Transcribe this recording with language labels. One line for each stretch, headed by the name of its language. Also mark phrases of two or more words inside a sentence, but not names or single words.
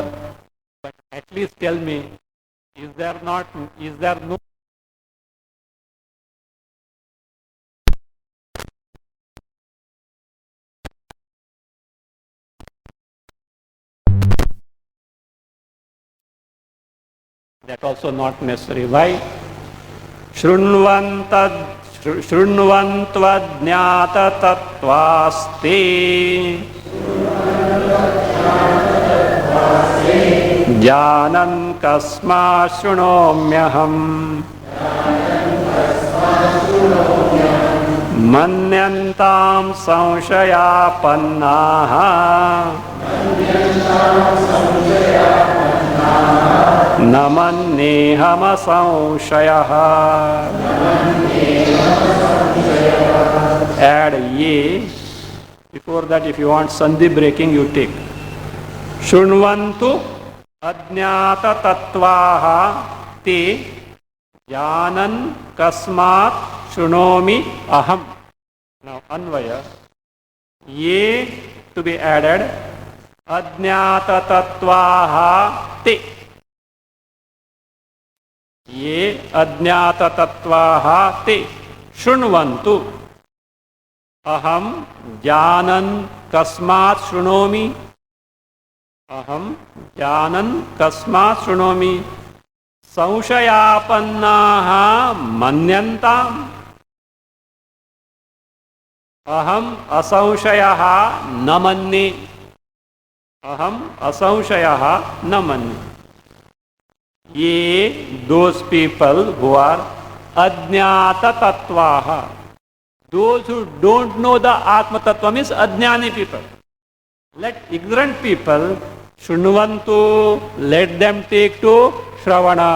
English: But at least tell me, is there no that also not necessary. Why?
Sanskrit: शृण्वन्त्वज्ञाततत्त्वास्ते ज्ञानं कस्मा शृणोम्यहम् मन्यन्तां संशयापन्नाः नमन्नेहम संशयः.
English: Add ye. Before that, if you want sandhi breaking, you take.
Sanskrit: शृण्वन्तु अज्ञात तत्त्वाः ते ज्ञानं कस्मात् शृणोमि अहम्.
English: Now, anvaya. Ye to be added.
Sanskrit: अज्ञात तत्त्वाः ते. ये अज्ञात तत्त्वाः ते. Shrunvantu. अहं ज्ञानं कस्मात् शृणोमि. अहं ज्ञानं कस्मात् शृणोमि. संशयापन्नाः मन्यन्ताम्. अहम् असंशयः नमन्ने. अहम् असंशयः नमन्ने.
English: Ye, those people who are
Sanskrit: अज्ञात तत्त्वाः.
English: Those who don't know the
Sanskrit: आत्म तत्त्व
English: means ajnani people. Let ignorant people, Shrunvantu, let them take to Shravana.